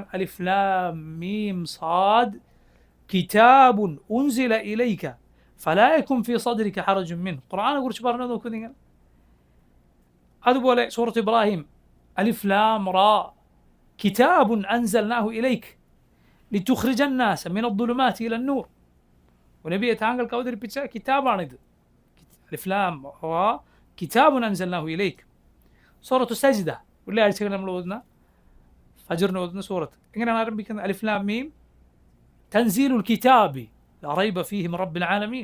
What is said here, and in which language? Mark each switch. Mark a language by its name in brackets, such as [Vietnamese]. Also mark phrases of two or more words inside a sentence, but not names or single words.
[Arabic] ألف لام ميم صاد كتاب أنزل إليك فلا يكن في صدرك حرج من. [Malayalam] ഖുർആനെ കുറിച്ച് പറഞ്ഞു നോക്കൂ നിങ്ങൾ. അതുപോലെ സൂറത്ത് ഇബ്രാഹിം [Arabic] ألف لام را كتاب أنزلناه إليك لتخرج الناس من الظلمات إلى النور. [Malayalam] നബിയെ താങ്കൾക്ക് അവതരിപ്പിച്ച കിതാബാണിത്. [Arabic] ألف لام را كتاب أنزلناه إليك. [Malayalam] സൂറത്തു സജ്ദ വെള്ളിയാഴ്ചകൾ നമ്മൾ ഓതുന്ന, ഫജ്റിന് ഓതുന്ന സൂറത്ത് എങ്ങനെയാണ് ആരംഭിക്കുന്നത്? [Arabic] ألف لام ميم تنزيل الكتاب لا ريب فيه من رب العالمين.